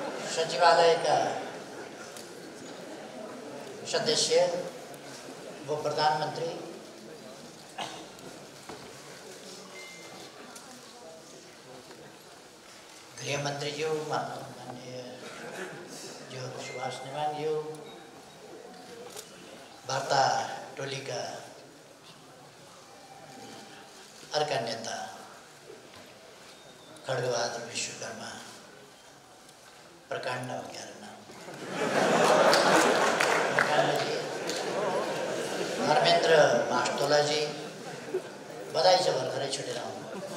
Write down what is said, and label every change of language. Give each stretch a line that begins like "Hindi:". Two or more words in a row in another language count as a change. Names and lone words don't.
Hindi: सचिवालय का सदस्य वो प्रधानमंत्री, गृह मंत्री जी, माननीय जो सुभाष नेवांग जी,
Nepali: वार्ता टोली का अर्का नेता खड्गबहादुर विश्वकर्मा, प्रकाण्ड
Hindi: हो गया नाम,
Nepali: प्रकाण्ड जी, धर्मेन्द्र मास्टोला जी, बधाई छ भर्खरै छुटेर आउनु।